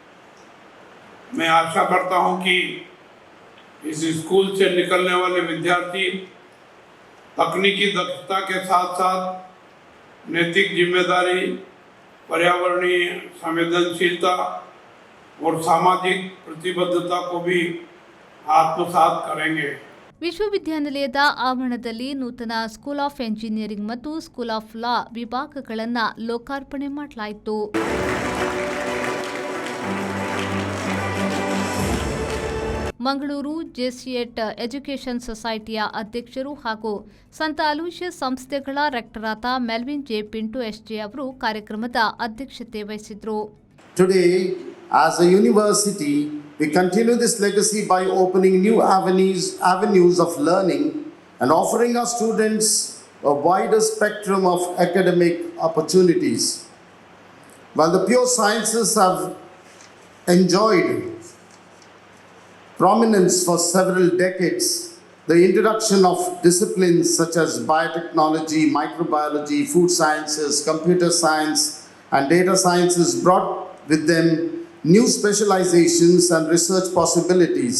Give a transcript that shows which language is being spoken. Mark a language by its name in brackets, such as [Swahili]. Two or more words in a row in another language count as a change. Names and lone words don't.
[Hindi] मैं आशा करता हूं कि इस स्कूल से निकलने वाले विद्यार्थी तकनीकी दक्षता के साथ साथ नैतिक जिम्मेदारी, पर्यावरणीय संवेदनशीलता और सामाजिक प्रतिबद्धता को भी आत्मसात करेंगे. [Kannada] ವಿಶ್ವವಿದ್ಯಾನಿಲಯದ ಆವರಣದಲ್ಲಿ ನೂತನ ಸ್ಕೂಲ್ ಆಫ್ ಎಂಜಿನಿಯರಿಂಗ್ ಮತ್ತು ಸ್ಕೂಲ್ ಆಫ್ ಲಾ ವಿಭಾಗಗಳನ್ನು ಲೋಕಾರ್ಪಣೆ ಮಾಡಲಾಯಿತು. ಮಂಗಳೂರು ಜೆಸಿಯೆಟ್ ಎಜುಕೇಷನ್ ಸೊಸೈಟಿಯ ಅಧ್ಯಕ್ಷರು ಹಾಗೂ ಸಂತ ಅಲೋಷಿಯಸ್ ಸಂಸ್ಥೆಗಳ ರೆಕ್ಟರಾದ ಮೆಲ್ವಿನ್ ಜೆ ಪಿಂಟು ಎಸ್ಜೆ ಅವರು ಕಾರ್ಯಕ್ರಮದ ಅಧ್ಯಕ್ಷತೆ ವಹಿಸಿದರು. [English] Today, as a university, we continue this legacy by opening new avenues of learning and offering our students a wider spectrum of academic opportunities. While the pure sciences have enjoyed prominence for several decades, the introduction of disciplines such as biotechnology, microbiology, food sciences, computer science, and data sciences brought with them new specializations and research possibilities.